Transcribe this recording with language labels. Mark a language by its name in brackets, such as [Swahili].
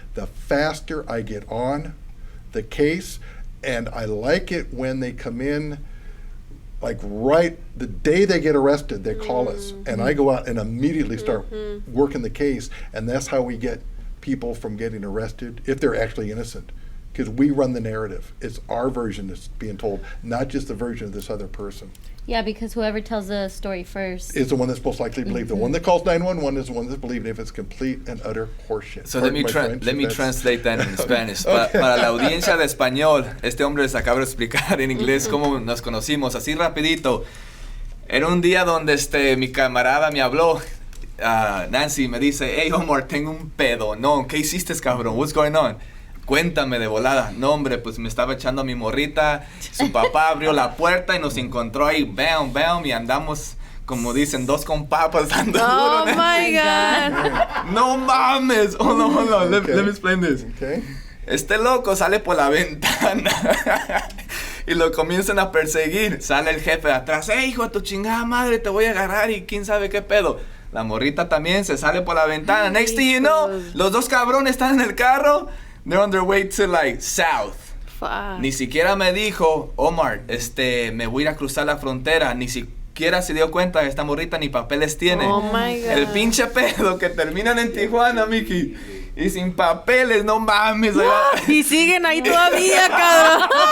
[English] The faster I get on the case, and I like it when they come in, like right the day they get arrested, they call us, and I go out and immediately start working the case, and that's how we get people from getting arrested if they're actually innocent, because we run the narrative. It's our version that's being told, not just the version of this other person. Yeah, because whoever tells the story first is the one that's most likely to believe. The one that calls 911 is the one that's believed if it's complete and utter horseshit. So let me translate that in Spanish. [Spanish] Para la audiencia de español, este hombre les acaba de explicar en inglés cómo nos conocimos, así rapidito. Era un día donde mi camarada me habló, Nancy, me dice, hey Omar, tengo un pedonón. ¿Qué hiciste, cabrón? [English] What's going on? [Spanish] Cuéntame de volada. No, hombre, pues me estaba echando a mi morrita. Su papá abrió la puerta y nos encontró ahí, bam, bam, y andamos, como dicen, dos con papas dando duro. [English] Oh my God. [Spanish] No mames. [English] Hold on. Let me explain this. Okay. [Spanish] Este loco sale por la ventana y lo comienzan a perseguir. Sale el jefe de atrás. Hey, hijo de tu chingada madre, te voy a agarrar y quién sabe qué pedo. La morrita también se sale por la ventana. [English] Next thing you know, [Spanish] los dos cabrones están en el carro. [English] They're on their way to like south. Fuck. [Spanish] Ni siquiera me dijo, Omar, me voy a ir a cruzar la frontera. Ni siquiera se dio cuenta que esta morrita ni papeles tiene. [English] Oh my God. [Spanish] El pinche pedo que terminan en Tijuana, Mickey. Y sin papeles, no mames. Y siguen ahí todavía, cabrón.